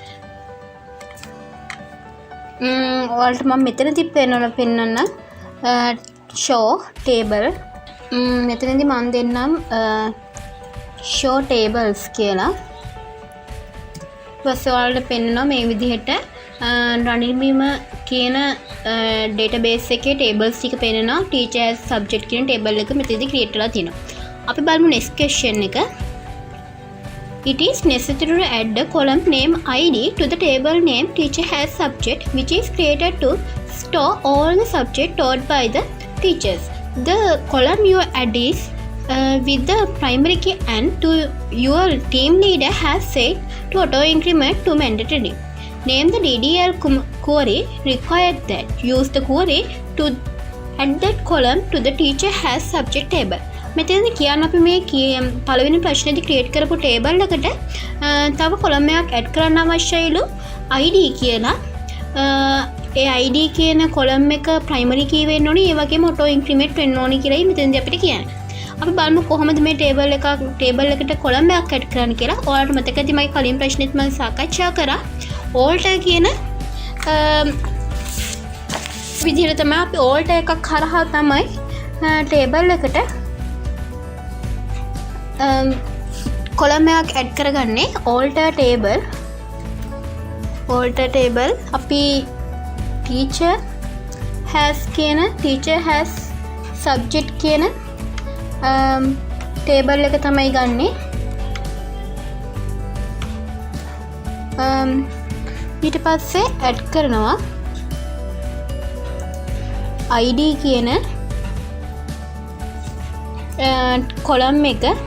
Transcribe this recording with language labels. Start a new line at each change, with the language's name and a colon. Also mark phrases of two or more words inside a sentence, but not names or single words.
Sinhala: ඔයාලට මම මෙතනදී පෙන්නන්න
English: show table.
Sinhala: මෙතනදී මම දෙන්නම්
English: show tables
Sinhala: කියලා. ඊපස්සේ ඔයාලට පෙන්නනවා මේ විදිහට රනිල්මීම කියන database එකේ tables ටික පෙන්නනවා.
English: teacher has subject
Sinhala: කියන table එක මෙතනදී create වෙලා තියෙනවා. අපි බලමු
English: next question
Sinhala: එක.
English: It is necessary to add the column name id to the table name teacher has subject, which is created to store all the subject taught by the teachers. The column you add is with the primary key and to your team leader has said to auto increment to mandatory. Name the DDL query required that. Use the query to add that column to the teacher has subject table.
Sinhala: මෙතනදී කියන්න අපි මේ පළවෙනි ප්‍රශ්නේදී ක්‍රියේට් කරපු ටේබල් එකට තව කොලම් එකක් ඇඩ් කරන්න අවශ්‍යයිලු id කියලා. ඒ id කියන කොලම් එක
English: primary key
Sinhala: වෙන්න ඕනේ. ඒ වගේම
English: auto increment
Sinhala: වෙන්න ඕනේ කියලායි මෙතනදී අපිට කියන්නේ. අපි බලමු කොහොමද මේ ටේබල් එකට කොලම් එකක් ඇඩ් කරන්න කියලා. ඔයාලට මතක ඇති මගේ කලින් ප්‍රශ්නෙත් මම සාකච්ඡා කරා. alter කියන විදිහට තමයි අපි alter එකක් කරහා තමයි ටේබල් එකට කොලම් එකක් ඇඩ් කරගන්නේ.
English: alter table
Sinhala: අපි
English: teacher has subject
Sinhala: කියන ටේබල් එක තමයි ගන්නෙ. ඊට පස්සේ ඇඩ් කරනවා ID කියන කොලම් එක